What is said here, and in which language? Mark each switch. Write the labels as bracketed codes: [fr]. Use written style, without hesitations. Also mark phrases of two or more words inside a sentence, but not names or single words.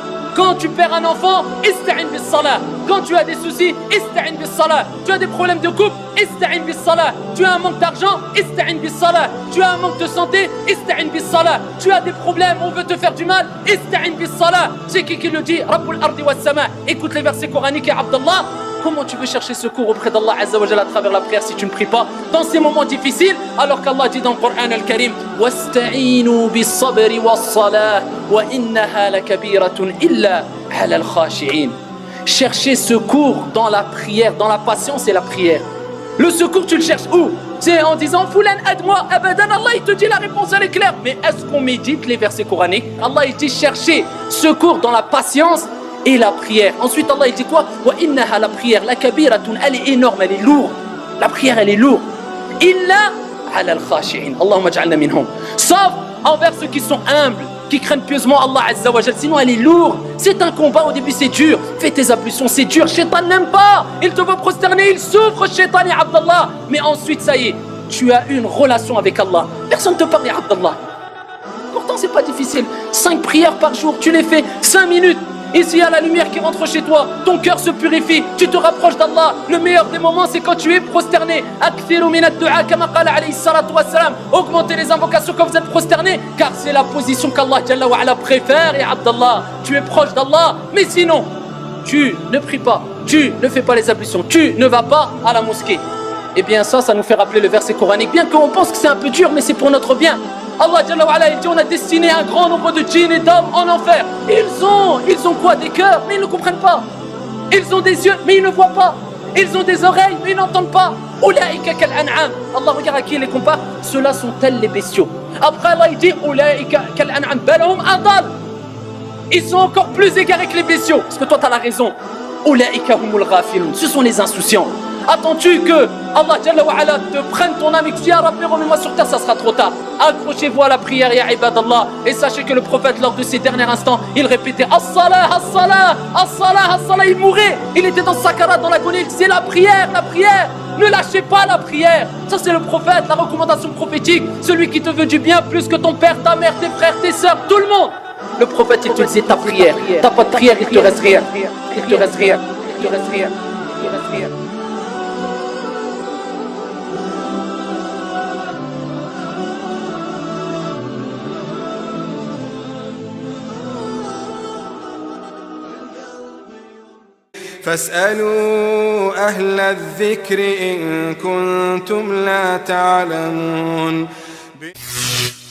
[fr] Quand tu perds un enfant, [ar] استعن بالصلاة. [fr] Quand tu as des soucis, [ar] استعن بالصلاة. [fr] Tu as des problèmes de couple, [ar] استعن بالصلاة. [fr] Tu as un manque d'argent, [ar] استعن بالصلاة. [fr] Tu as un manque de santé, [ar] استعن بالصلاة. [fr] Tu as des problèmes, on veut te faire du mal, [ar] استعن بالصلاة. [fr] C'est qui le dit? [ar] رب الأرض والسماء. [fr] Écoute les versets coraniques, [ar] يا عبد الله. [fr] Comment tu veux chercher secours auprès d'Allah [ar] عز وجل [fr] à travers la prière si tu ne pries pas dans ces moments difficiles, alors qu'Allah dit dans le Coran al-Karim: [ar] واستعينوا بالصبر والصلاة وإنها لكبيرة إلا على الخاشعين. [fr] Chercher secours dans la prière, dans la patience et la prière. Le secours, tu le cherches où? C'est en disant: Foulan, aide-moi. Abadan, Allah il te dit la réponse, elle est claire. Mais est-ce qu'on médite les versets coraniques? Allah il dit chercher secours dans la patience et la prière. Ensuite Allah il dit quoi? [ar] وإنها, [fr] la prière, [ar] لكبيرة, [fr] elle est énorme, elle est lourde. La prière elle est lourde. [ar] إلا على الخاشعين. اللهم اجعلنا منهم. [fr] Sauf envers ceux qui sont humbles, qui craignent pieusement Allah [ar] عز وجل. [fr] Sinon elle est lourde. C'est un combat, au début c'est dur. Fais tes ablutions, c'est dur. Shaitan n'aime pas. Il te veut prosterner, il souffre, Shaitan et Abdallah. Mais ensuite ça y est, tu as une relation avec Allah. Personne ne te parle, Abdallah. Pourtant c'est pas difficile. 5 prières par jour, tu les fais 5 minutes. Ici il y a la lumière qui rentre chez toi, ton cœur se purifie, tu te rapproches d'Allah. Le meilleur des moments c'est quand tu es prosterné. [ar] أكثروا من الدعاء كما قال عليه الصلاة والسلام. [fr] Augmentez les invocations quand vous êtes prosterné, car c'est la position qu'Allah [ar] جل وعلا [fr] préfère. Et Abdallah, tu es proche d'Allah. Mais sinon, tu ne pries pas, tu ne fais pas les ablutions, tu ne vas pas à la mosquée. Et bien ça nous fait rappeler le verset coranique. Bien qu'on pense que c'est un peu dur, mais c'est pour notre bien. Allah [ar] جل وعلا, [fr] il dit: on a destiné un grand nombre de djinns et d'hommes en enfer. Ils ont quoi? Des cœurs, mais ils ne comprennent pas. Ils ont des yeux, mais ils ne voient pas. Ils ont des oreilles, mais ils n'entendent pas. [ar] أولئك كالأنعام. [fr] Allah regarde à qui il les compare. Ceux-là sont tels les bestiaux. Après Allah il dit: [ar] أولئك كالأنعام بل هم أضل. [fr] Ils sont encore plus égarés que les bestiaux. Parce que toi tu as la raison. [ar] أولئك هم الغافلون. [fr] Ce sont les insouciants. Attends-tu que Allah [ar] جل وعلا [fr] te prenne ton âme et que tu dis: ah Rabbi, remets-moi sur terre? Ça sera trop tard. Accrochez-vous à la prière, [ar] يا عباد الله. [fr] Et sachez que le prophète, lors de ses derniers instants, il répétait: [ar] الصلاة الصلاة الصلاة الصلاة. [fr] Il mourait, il était dans sakarat, dans l'agonie. Il disait: la prière, la prière. Ne lâchez pas la prière. Ça c'est le prophète, la recommandation prophétique. Celui qui te veut du bien plus que ton père, ta mère, tes frères, tes sœurs, tout le monde. Le prophète il te disait: ta prière. T'as pas de prière, il te reste rien. Il te reste rien. Il te reste rien. Il te reste rien. [ar] فاسألوا أهل الذكر إن كنتم لا تعلمون.